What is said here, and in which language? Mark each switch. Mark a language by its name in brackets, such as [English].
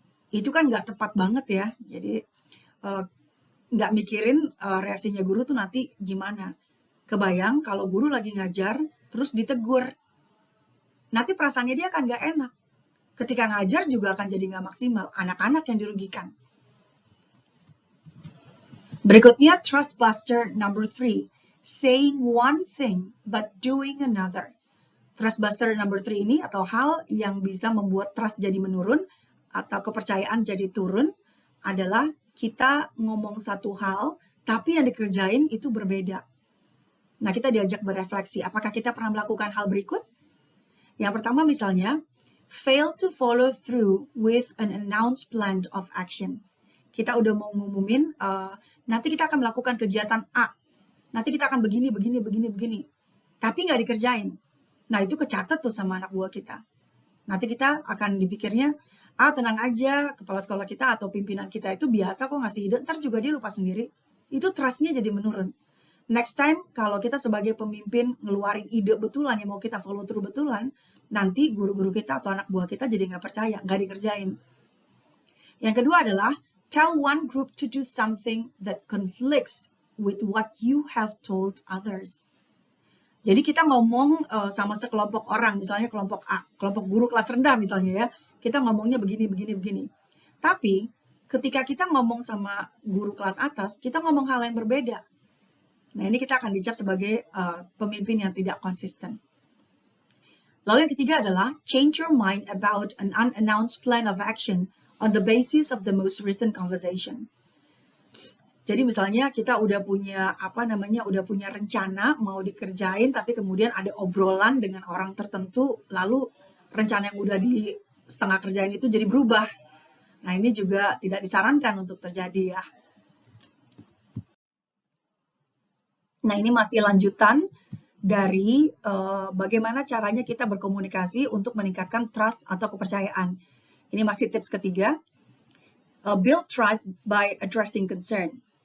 [Indonesian] Itu kan nggak tepat banget ya. Jadi nggak mikirin reaksinya guru tuh nanti gimana. Kebayang kalau guru lagi ngajar, terus ditegur. Nanti perasaannya dia akan nggak enak. Ketika ngajar juga akan jadi nggak maksimal. Anak-anak yang dirugikan. Berikutnya, [English] trust buster number 3. Saying one thing but doing another. Trust buster number 3 [Indonesian] ini atau hal yang bisa membuat trust jadi menurun atau kepercayaan jadi turun adalah kita ngomong satu hal tapi yang dikerjain itu berbeda. Nah, kita diajak berefleksi. Apakah kita pernah melakukan hal berikut? Yang pertama misalnya, [English] fail to follow through with an announced plan of action. [Indonesian] Kita udah mau ngumumin, nanti kita akan melakukan kegiatan A. Nanti kita akan begini. Tapi nggak dikerjain. Nah, itu kecatat tuh sama anak buah kita. Nanti kita akan dipikirnya, tenang aja, kepala sekolah kita atau pimpinan kita itu biasa kok ngasih ide, ntar juga dia lupa sendiri. Itu trust-nya jadi menurun. [English] Next time, [Indonesian] kalau kita sebagai pemimpin ngeluarin ide betulan yang mau kita [English] follow through [Indonesian] betulan, nanti guru-guru kita atau anak buah kita jadi nggak percaya, nggak dikerjain. Yang kedua adalah, [English] tell one group to do something that conflicts with what you have told others. [Indonesian] Jadi kita ngomong sama sekelompok orang, misalnya kelompok A, kelompok guru kelas rendah misalnya ya, kita ngomongnya begini. Tapi ketika kita ngomong sama guru kelas atas, kita ngomong hal yang berbeda. Nah, ini kita akan dicap sebagai pemimpin yang tidak konsisten. Lalu yang ketiga adalah [English] change your mind about an unannounced plan of action on the basis of the most recent conversation. [Indonesian] Jadi misalnya kita udah punya udah punya rencana mau dikerjain, tapi kemudian ada obrolan dengan orang tertentu, lalu rencana yang udah di setengah kerjain itu jadi berubah. Nah, ini juga tidak disarankan untuk terjadi ya. Nah, ini masih lanjutan dari bagaimana caranya kita berkomunikasi untuk meningkatkan trust atau kepercayaan. Ini masih tips ketiga. [English] Build trust by addressing concern.